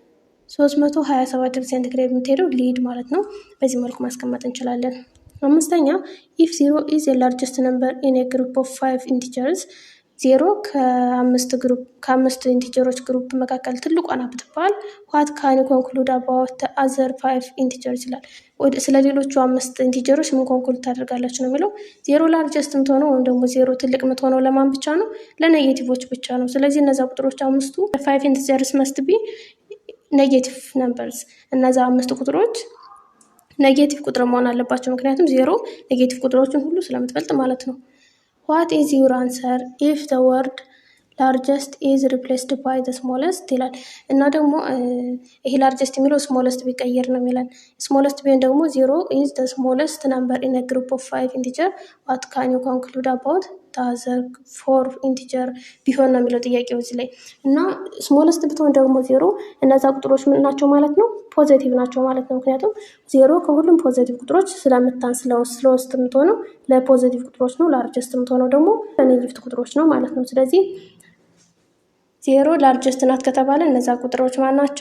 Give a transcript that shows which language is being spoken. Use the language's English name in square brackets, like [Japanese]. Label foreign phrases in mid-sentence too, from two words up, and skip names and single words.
[Amharic] 327 ዲግሪ ሴንቲግሬድ የምትሄደው ሊድ ማለት ነው። በዚህ መልኩ ማስቀመጥ እንችላለን። አምስተኛ [English] if 0 is a largest number in a group of 5 integers [Amharic] 0 ከአምስት ኢንቲጀሮች ግሩፕ መካከል ትልቋ ናት ብትባል [English] what can you conclude about other 5 integers [Amharic] ይላል። ስለ ሌሎቹ 5 ኢንቲጀሮች ምን ኮንክሉድ ታደርጋላችሁ ነው የሚለው። 0 ላርጀስት የምትሆነው ወይም ደግሞ 0 ትልቅ የምትሆነው ለማን ብቻ ነው? ለኔጌቲቮች ብቻ ነው። ስለዚህ እነዛ ቁጥሮች አምስቱ 5 [English] integers must be negative numbers። [Amharic] እነዛ 5 ቁጥሮች ኔጌቲቭ ቁጥር መሆን አለባቸው፣ ምክንያቱም 0 ኔጌቲቭ ቁጥሮችን ሁሉ ስለምትበልጥ ማለት ነው። [English] What is your answer if the word largest is replaced by the smallest [Amharic] ይላል። እና ደግሞ ይሄ largest የሚለው smallest ቢቀየር ነው የሚለን። smallest ቢሆን ደግሞ [English] 0 is the smallest number in a group of 5 integer what can you conclude about the other 4 integer [Amharic] ቢሆን ነው የሚለው ጥያቄው እዚህ ላይ። እና smallest ብትሆን ደግሞ 0 እነዛ ቁጥሮች ምን ናቸው ማለት ነው? ፖዚቲቭ ናቸው ማለት ነው። ምክንያቱም 0 ከሁሉም ፖዚቲቭ ቁጥሮች ስለምታንስ ለውስጥ የምትሆነው ለፖዚቲቭ ቁጥሮች ነው። ላርጀስት የምትሆነው ደግሞ ለኔጌቲቭ ቁጥሮች ነው ማለት ነው። ስለዚህ 0 ላርጀስት ናት ከተባለ እነዛ ቁጥሮች ማን ናቸው?